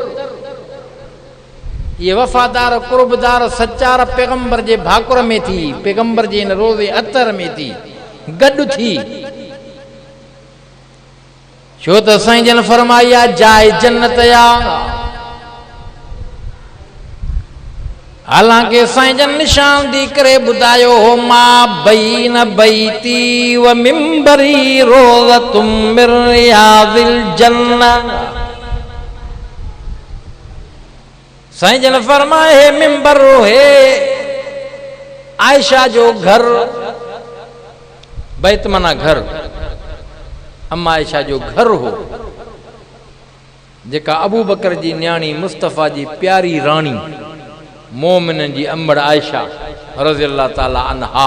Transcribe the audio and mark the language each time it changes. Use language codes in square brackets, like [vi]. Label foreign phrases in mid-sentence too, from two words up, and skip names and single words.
[sd] ये वफ़ादार, कुर्बदार, सचार पैगंबर जे भाकुर में थी, पैगंबर जे इन रोज़े अतर में थी गॾु थी। छो त साईं जन फरमाई आहे जाए जन्नत या। हालांकि साईं जन निशान दी करे ॿुधायो हो, [ar] ما بين بيتي ومنبري روضة من رياض الجنة. [sd] साईं जन फरमाए हे मिंबर हे आयशा जो घर, बैत माना घर, अम्मा आयशा जो घर हो, जेका अबू बकर जी न्याणी मुस्तफ़ा जी प्यारी राणी मोमिननि जी अम्बड़ आयशा [ar] رضي الله تعالى عنها.